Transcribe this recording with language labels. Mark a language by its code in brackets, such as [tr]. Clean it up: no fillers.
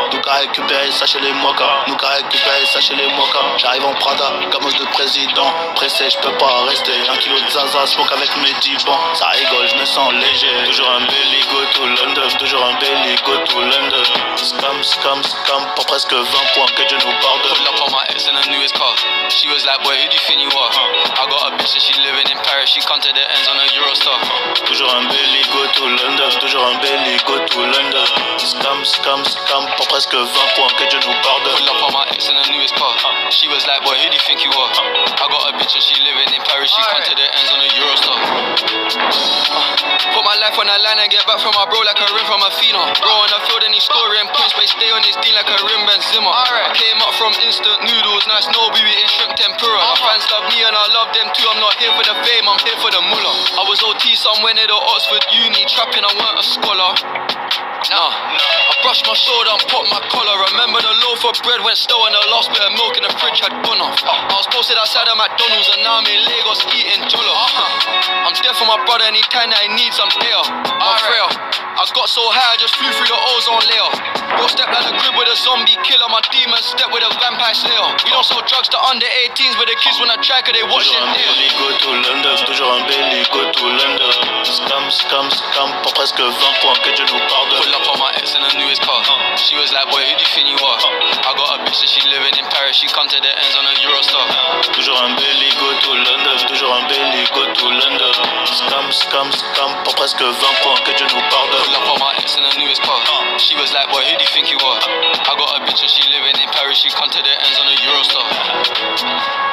[fr] Nous qu'à récupérer ça chez les mokas. Nous qu'à récupérer ça chez les mokas. J'arrive en Prada, gamos de président. Pressé, je peux pas rester. 1 kilo de zaza, smoke avec mes 10 bancs. Ça rigole, je me sens léger. Toujours un [en] belly go to London. Toujours un belly go to London. [fr] Scam, pour presque 20 points, que Dieu nous pardonne. [en] Pull up on my ex in her newest car. She was like, boy, who do you think you are? I got a bitch and she living in Paris. She come to the ends on a Eurostar. [fr] Toujours un [en] belly go to London. Toujours un belly go to London. [fr] Scam, pour presque 20 points, que Dieu nous pardonne. [en] Pull up on my ex in her newest car. She was like, boy, who do you think you are? I got a bitch and she living in Paris. She come to the ends on a Eurostar. Put my life on the line and get back from my bro like a rim from a Fina. Bro on the field and he's scoring points, but he stay on his team like a rim Benzema. I came up from instant noodles, nice no we eating shrimp tempura. My fans love me and I love them too. I'm not here for the fame, I'm here for the mullah. I was OT somewhere near the Oxford Uni, trapping, I weren't a scholar. Nah, I brushed my shoulder and popped my collar. Remember the loaf of bread went stale and the last bit of milk in the fridge had gone off. I was posted outside of McDonald's and now I'm in Lagos eating jollof. I'm there for my brother anytime that he needs, I'm there. I'm frail. I got so high I just flew through the ozone layer. Bro step like the crib with a zombie killer. My demons step with a vampire slayer. We don't sell drugs to under 18s, but the kids wanna try cause they watch it there. [fr] Toujours un [en] belly go to London. [fr] Scam, pour presque 20 points, que Dieu nous pardonne. [en] Pull up on my ex in her newest car. She was like, boy, who do you think you are? I got a bitch and she living in Paris. She come to the ends on a Eurostar. [fr] Toujours un [en] belly go to London. Toujours un belly go to London. [fr] Scam, pour presque 20 points, que Dieu nous pardonne. [en] Pull up on my ex in her newest car. She was like, boy, who do you think you are? I got a bitch and she living in Paris. She come to the ends on a Eurostar.